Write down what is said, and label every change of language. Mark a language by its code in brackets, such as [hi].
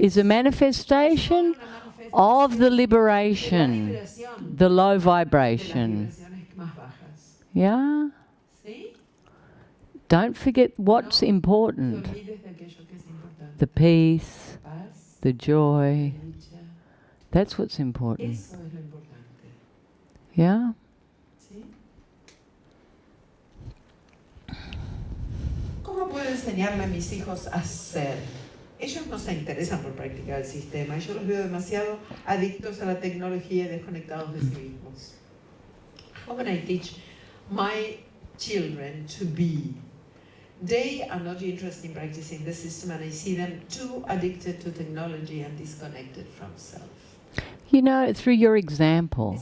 [en] is a manifestation of the liberation, the low vibration. Yeah? [es] ¿Sí? [en] Don't forget what's important. [es] No te olvides de aquello que es importante. [en] The peace, [es] Paz, [en] the joy. [es] dicha. [en] That's what's important. [es] Eso es lo importante. [en] Yeah? [es] ¿Sí? ¿Cómo puedo enseñarle a mis hijos a ser? Ellos no se interesan por practicar el sistema. Yo los veo demasiado adictos a la tecnología y desconectados de sí mismos. [en] How can I teach my children to be? They are not interested in practicing the system, and I see them too addicted to technology and disconnected from self. You know, through your example,